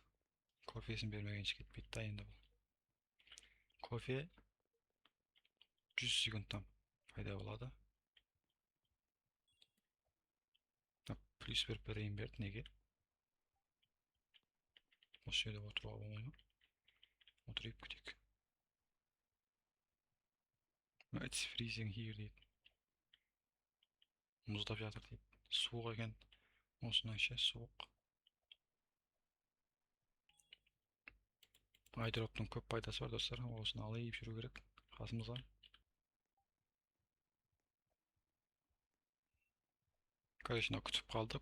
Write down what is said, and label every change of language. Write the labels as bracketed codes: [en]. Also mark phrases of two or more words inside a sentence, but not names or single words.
[kk] Кофесін бермегенше кетпейді да енді бұл. Кофе 100 секундтан пайда болады. Плюс бір берейін берді, неге? Осы жерде отыруға болмай ма? Отырып кетейік. [en] It's freezing here дейді. [kk] Мұздап жатыр дейді. Суық екен. Осының іші суық. Айдроптың көп пайдасы бар достар. Осыны алып жүру керек қасымызға. Короче, күтіп қалды.